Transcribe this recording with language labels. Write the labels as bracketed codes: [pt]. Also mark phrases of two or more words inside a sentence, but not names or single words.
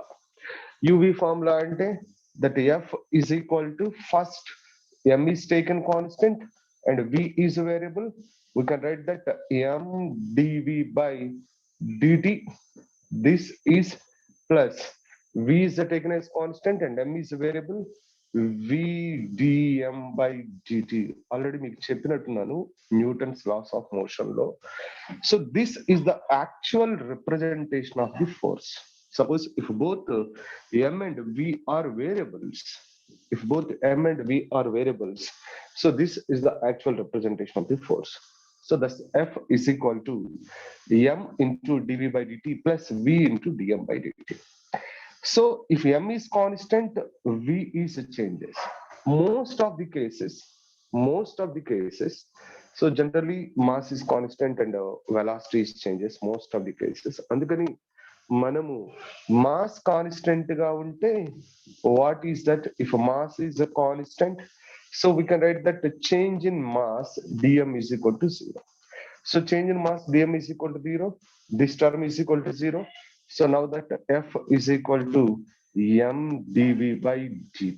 [en] uv formula ante that f is equal to, first m is taken constant and v is a variable. We can write that m dv by dt. This is plus v is taken as constant and m is a variable. v dm by dt. Already [te] మీకు చెప్పినట్టున్నాను [en] Newton's laws of motion లో. So this is the actual representation of the force. Suppose if both m and v are variables, if both m and v are variables, so this is the actual representation of the force. So thus F is equal to m into dv by dt plus v into dm by dt. So if m is constant, v is changes. Most of the cases, so generally mass is constant and velocity is changes most of the cases. [te] Andukani మనము [en] mass constant [te] గా ఉంటే, [en] what is that? If mass is a constant, so we can write that the change in mass dm is equal to 0. So change in mass dm is equal to 0. This term is equal to 0. So now that F is equal to m dv by dt.